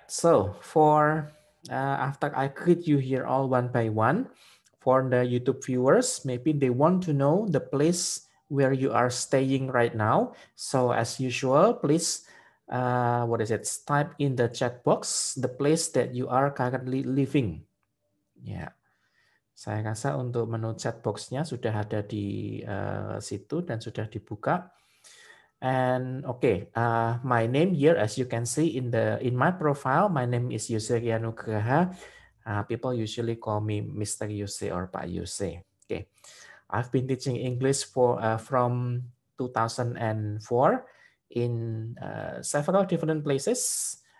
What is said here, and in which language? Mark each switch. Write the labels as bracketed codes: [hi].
[en] So for after I greet you here all one by one, for the YouTube viewers, maybe they want to know the place where you are staying right now. So as usual, please type in the chat box the place that you are currently living. [id] Ya, saya rasa untuk menu chat box-nya sudah ada di situ dan sudah dibuka. [en] And my name here, as you can see in my profile, my name is Yose Rianugraha. People usually call me Mr. Yose or Pak Yose. Okay, I've been teaching English from 2004 in several different places.